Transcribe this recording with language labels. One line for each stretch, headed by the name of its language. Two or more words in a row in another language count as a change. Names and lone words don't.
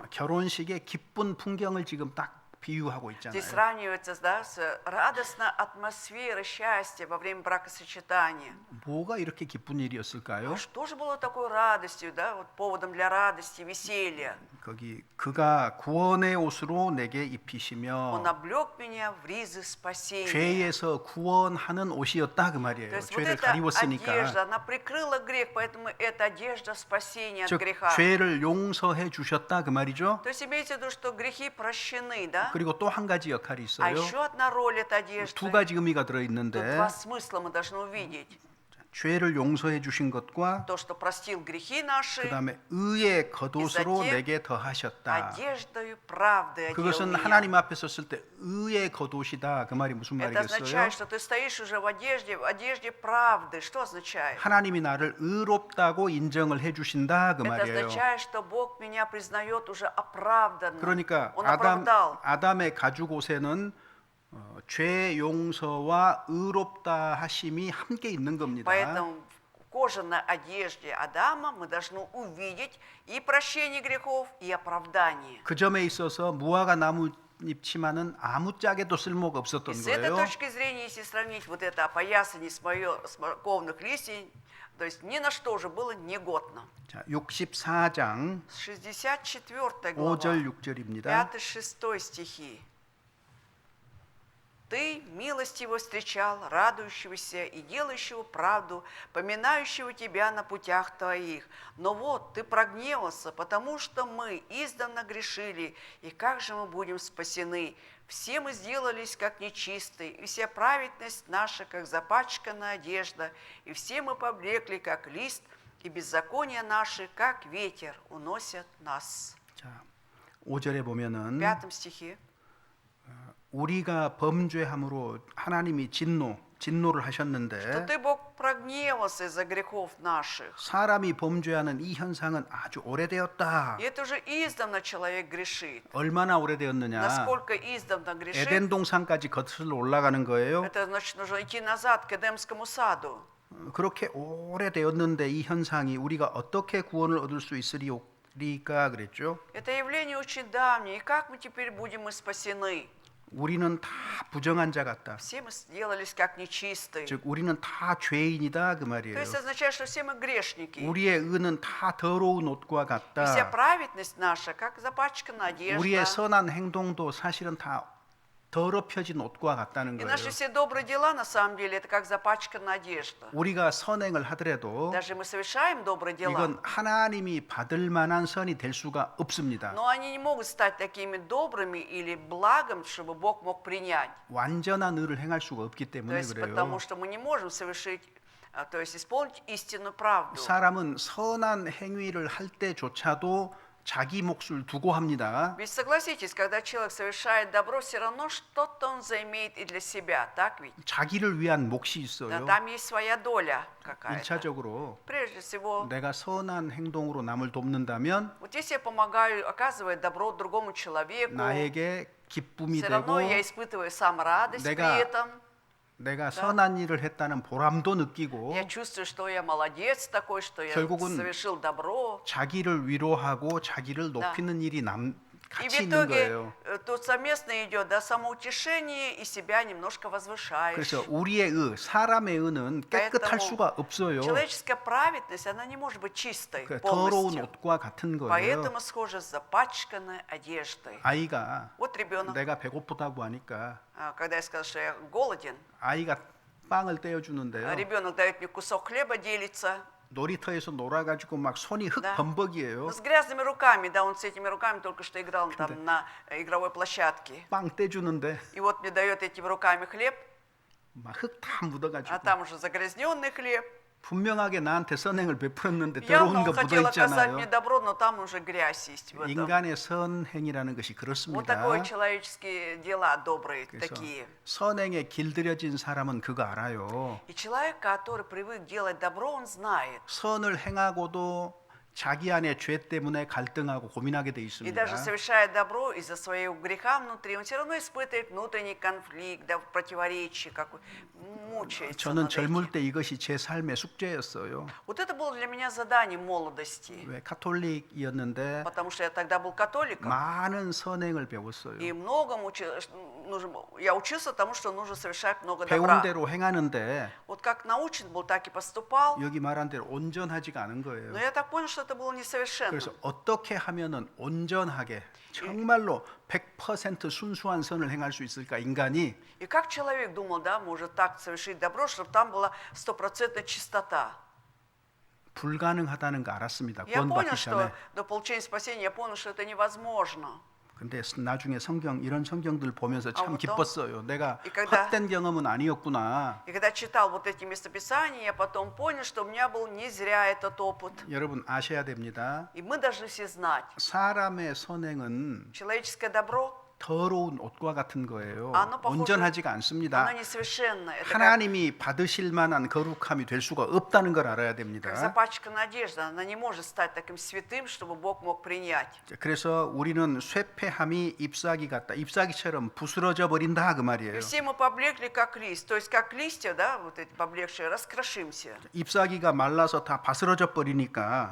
Korean: 결혼식의 기쁜 풍경을 지금 딱 비유하고 있잖아요.
Russian: Здесь сравнивается, да, с радостной атмосферой счастья во время бракосочетания.
Korean: 뭐가 이렇게 기쁜 일이었을까요?
Russian: А что же было такой радостью, да, вот поводом для радости, веселья?
Korean: 거기 그가 구원의 옷으로 내게
Russian: Он
Korean: 입히시며
Russian: облег меня в ризы спасения.
Korean: 죄에서 구원하는 옷이었다 그
Russian: То
Korean: 말이에요.
Russian: есть вот
Korean: 죄를
Russian: эта
Korean: 가리웠으니까.
Russian: одежда, она прикрыла грех, поэтому это одежда спасения от
Korean: 즉
Russian: греха.
Korean: 죄를 용서해 주셨다 그 말이죠.
Russian: То есть имеется в виду, что грехи прощены, да?
Korean: 그리고 또 한 가지 역할이
Russian: А
Korean: 있어요.
Russian: еще одна роль этой
Korean: 두
Russian: одежды.
Korean: 가지 의미가 들어
Russian: Тут
Korean: 있는데
Russian: два смысла мы должны увидеть.
Korean: 죄를 용서해 주신 것과
Russian: То, что простил грехи наши,
Korean: 그다음에 의의 겉옷으로
Russian: затем
Korean: 내게 더하셨다.
Russian: одеждою правды одел
Korean: 그것은
Russian: меня.
Korean: 하나님 앞에 섰을 때 의의 겉옷이다. 그 말이 무슨
Russian: Это
Korean: 말이겠어요?
Russian: означает, что ты стоишь уже в одежде правды. Что означает?
Korean: 하나님이 나를 의롭다고 인정을 해 주신다 그
Russian: Это
Korean: 말이에요.
Russian: означает, что Бог меня признает уже оправданным.
Korean: 그러니까
Russian: Он оправдал.
Korean: 아담의 가죽 옷에는 죄 용서와 의롭다 하심이 함께 있는 겁니다.
Russian: Поэтому в кожаной одежде Адама мы должны увидеть и прощение грехов, и оправдание.
Korean: 그 점에 있어서 무화과 나무 잎 치마는 아무짝에도 쓸모가 없었던
Russian: И с этой
Korean: 거예요.
Russian: точки зрения, если сравнить вот это опоясание смоковных листьев, то есть ни на что уже было негодно.
Korean: 자, 64장
Russian: 64 глава,
Korean: 5절 6절입니다.
Russian: 5-6 стихи. Ты милостиво встречал радующегося и делающего правду, поминающего тебя на путях твоих. Но вот ты прогневался, потому что мы издавна грешили, и как же мы будем спасены? Все мы сделались как нечистые, и вся праведность наша, как запачканная одежда, и все мы поблекли, как лист, и беззакония наши, как ветер, уносят нас.
Korean: 자, 5절에
Russian: В
Korean: 보면은
Russian: 5 стихе.
Korean: 우리가 범죄함으로 하나님이 진노를
Russian: Что
Korean: 하셨는데
Russian: ты, Бог, прогневался из-за грехов наших.
Korean: 사람이 범죄하는 이 현상은 아주 오래되었다.
Russian: И это уже издавна человек грешит.
Korean: 얼마나 오래되었느냐?
Russian: Насколько издавна грешит,
Korean: 에덴 동산까지 거슬러 올라가는 거예요.
Russian: это значит, нужно идти назад к Эдемскому саду.
Korean: 그렇게 오래되었는데 이 현상이 우리가 어떻게 구원을 얻을 수 있으리까 그랬죠.
Russian: Это явление очень давнее. И как мы теперь будем и спасены?
Korean: 우리는 다 부정한 자 같다.
Russian: Все мы сделались как нечистые.
Korean: 즉 우리는 다 죄인이다 그
Russian: То
Korean: 말이에요.
Russian: есть означает, что все мы грешники.
Korean: 우리의 의는 다 더러운 옷과
Russian: И вся
Korean: 같다.
Russian: праведность наша, как запачканная
Korean: 우리의
Russian: одежда.
Korean: 선한 행동도 사실은 다 더럽혀진 옷과 같다는
Russian: И
Korean: 거예요.
Russian: наши все добрые дела, на самом деле, это как запачканная одежда.
Korean: 우리가 선행을 하더라도
Russian: Даже мы совершаем добрые дела,
Korean: 이건 하나님이 받을 만한 선이 될 수가 없습니다.
Russian: но они не могут стать такими добрыми или благом, чтобы Бог мог принять.
Korean: 완전한 의를 행할 수가 없기
Russian: То
Korean: 때문에
Russian: есть
Korean: 그래요.
Russian: потому что мы не можем совершить, то есть исполнить истинную правду.
Korean: 사람은 선한 행위를 할 때조차도 자기 몫을 두고 합니다.
Russian: Ведь согласитесь, когда человек совершает добро, все равно что-то он заимеет и для себя, так ведь?
Korean: 자기를 위한 몫이
Russian: Да,
Korean: 있어요.
Russian: там есть своя доля какая-то.
Korean: 1차적으로
Russian: Прежде всего,
Korean: 내가 선한 행동으로 남을 돕는다면
Russian: вот если я помогаю, оказывая добро другому человеку,
Korean: 나에게 기쁨이
Russian: все
Korean: 되고
Russian: равно я испытываю сам радость при
Korean: 내가
Russian: этом.
Korean: 내가 선한 일을 했다는 보람도 느끼고
Russian: Я чувствую, что я молодец такой, что я
Korean: 결국은
Russian: совершил добро.
Korean: 자기를 위로하고 자기를 높이는 일이
Russian: И в
Korean: 같이 있는
Russian: итоге
Korean: 거예요.
Russian: тут совместно идет, да, самоутешение и себя немножко возвышаешь.
Korean: 그래서 우리의 의, 사람의 의는 깨끗할
Russian: поэтому
Korean: 수가 없어요.
Russian: человеческая праведность, она не может быть чистой
Korean: 그 더러운
Russian: полностью.
Korean: 옷과 같은 거예요.
Russian: Поэтому схожа с запачканной одеждой.
Korean: 아이가
Russian: Вот ребенок,
Korean: 내가 배고프다고 하니까
Russian: когда я сказал, что я голоден,
Korean: 아이가 빵을 떼어주는데요.
Russian: ребенок дает мне кусок хлеба, делится.
Korean: 놀이터에서 놀아가지고 막 손이
Russian: Да.
Korean: 흙범벅이에요.
Russian: Но с грязными руками, да, он с этими руками только что играл там на игровой площадке.
Korean: 빵 떼주는데
Russian: И вот мне дает этими руками хлеб,
Korean: 막 흙 다 묻어가지고
Russian: а там уже загрязненный хлеб.
Korean: 분명하게 나한테 선행을 베풀었는데
Russian: Явно
Korean: 더러운
Russian: он
Korean: 거
Russian: хотел
Korean: 묻어
Russian: оказать мне
Korean: 있잖아요.
Russian: добро, но там уже грязь есть в этом.
Korean: 인간의 선행이라는 것이
Russian: Вот
Korean: 그렇습니다.
Russian: такое человеческие дела добрые
Korean: 그래서
Russian: такие.
Korean: 선행에 길들여진 사람은 그거 알아요.
Russian: И человек, который привык делать добро, он знает.
Korean: 선을 행하고도 자기 안에 죄 때문에 갈등하고 고민하게 돼
Russian: И
Korean: 있습니다.
Russian: даже совершая добро из-за своего греха внутри, он все равно испытывает внутренний конфликт, да, противоречие, как мучается.
Korean: 저는
Russian: над
Korean: 젊을
Russian: этим.
Korean: 때 이것이 제 삶의 숙제였어요.
Russian: Вот это было для меня задание молодости,
Korean: 왜 카톨릭이었는데
Russian: потому что я тогда был католиком.
Korean: 많은 선행을 배웠어요.
Russian: И многому я учился тому, что нужно совершать много
Korean: 배운
Russian: добра.
Korean: 대로 행하는데
Russian: Вот как научен был, так и поступал.
Korean: 여기 말한 대로 온전하지가 않은 거예요.
Russian: Но я так понял, что это было несовершенно.
Korean: 그래서 어떻게 하면은 온전하게 정말로 100% 순수한 선을 행할 수 있을까 인간이
Russian: И как человек думал, да, может так совершить добро, чтобы там была стопроцентная чистота.
Korean: 불가능하다는 거 알았습니다.
Russian: Я понял,
Korean: 구원받기
Russian: что
Korean: 전에.
Russian: до получения спасения я понял, что это невозможно.
Korean: 근데 나중에 성경 이런 성경들 보면서 참
Russian: вот 기뻤어요. 내가 И когда-
Korean: 헛된 경험은 아니었구나.
Russian: И когда читал вот эти местописания, я потом понял, что у меня был не зря этот опыт.
Korean: 여러분 아셔야 됩니다.
Russian: И мы должны все знать,
Korean: 사람의 선행은
Russian: человеческое добро,
Korean: 더러운 옷과 같은 거예요.
Russian: оно похоже,
Korean: 온전하지가 않습니다.
Russian: оно несовершенно. Это
Korean: 하나님이 받으실 만한 거룩함이 될 수가 없다는 걸 알아야
Russian: как
Korean: 됩니다.
Russian: запачканная одежда. Она не может стать таким святым, чтобы Бог мог принять.
Korean: 그래서 우리는 쇠폐함이 ip사귀 같다. ip사귀처럼 부스러져 버린다 그
Russian: И
Korean: 말이에요.
Russian: все мы поблекли, как лист. То есть, как листья, да, вот эти поблекшие, раскрошимся.
Korean: ip사귀가 말라서 다 바스러져 버리니까